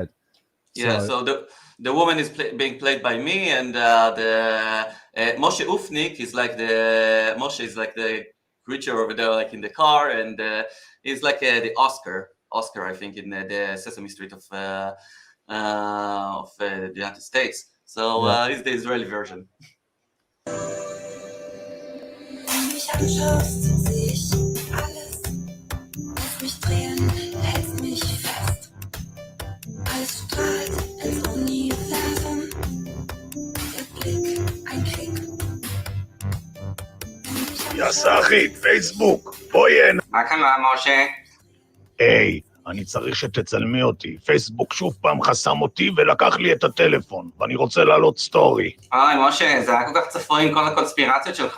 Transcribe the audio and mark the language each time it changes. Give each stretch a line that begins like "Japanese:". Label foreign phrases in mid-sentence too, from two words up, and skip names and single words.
English: Yeah, so the woman is being played by me, and the Moshe Ufnik is like Moshe is like the creature over there, like in the car, and he's like the Oscar, I think, in the Sesame Street of the United States. So he's the Israeli version.
German: Alles strahlt ins Universum. Der Blick, ein Krieg.
Hebrew: יא סאחית, פייסבוק, בואי הנה. מה קרה, משה? היי, אני צריך שתצלמי אותי. פייסבוק שוב פעם חסם אותי ולקח לי את הטלפון, ואני רוצה לעלות סטורי. אוי, משה, זה היה כל כך צפוי עם כל הקונספירציות שלך.